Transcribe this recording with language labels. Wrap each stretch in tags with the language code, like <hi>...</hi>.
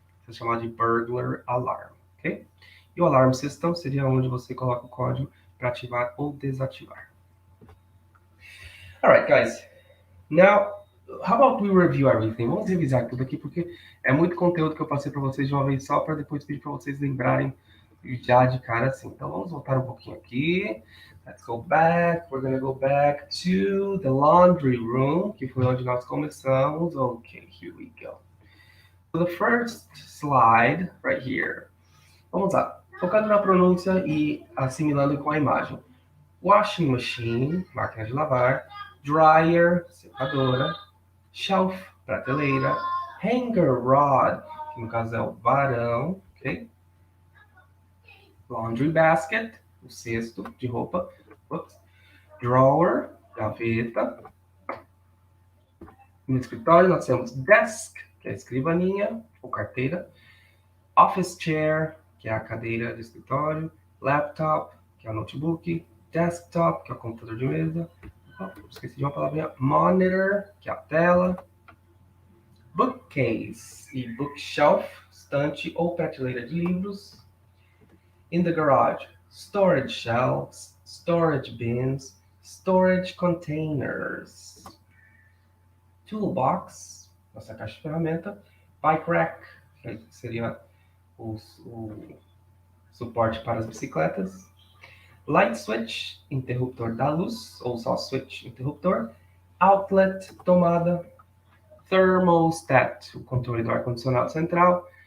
<pt>Isso é chamado de burglar alarm, ok? E o alarm system seria onde você coloca o código para ativar ou desativar.</pt> <en>Alright, guys. Now, how about we review everything?</en> <pt>Vamos revisar tudo aqui, porque é muito conteúdo que eu passei para vocês de uma vez só, para depois pedir para vocês lembrarem já de cara assim. Então, vamos voltar um pouquinho aqui.</pt> <en>Let's go back. We're going to go back to the laundry room,</en> <pt>que foi onde nós começamos.</pt> <en>Okay, here we go. So the first slide, right here.</en> <pt>Vamos lá. Focando na pronúncia e assimilando com a imagem. Washing machine, máquina de lavar. Dryer, secadora. Shelf, prateleira. Hanger rod, que no caso é o varão, ok? Laundry basket, o cesto de roupa. Oops. Drawer, gaveta. No escritório nós temos desk, que é a escrivaninha ou carteira. Office chair, que é a cadeira de escritório. Laptop, que é o notebook. Desktop, que é o computador de mesa. Esqueci de uma palavrinha. Monitor, que é a tela. Bookcase e bookshelf, estante ou prateleira de livros.</pt> <en>In the garage, storage shelves, storage bins, storage containers.</en> <pt>Toolbox, nossa caixa de ferramenta. Bike rack, que seria o suporte para as bicicletas. Light switch, interruptor da luz, ou só switch, interruptor. Outlet, tomada. Thermostat, o controle do ar-condicionado central.</pt>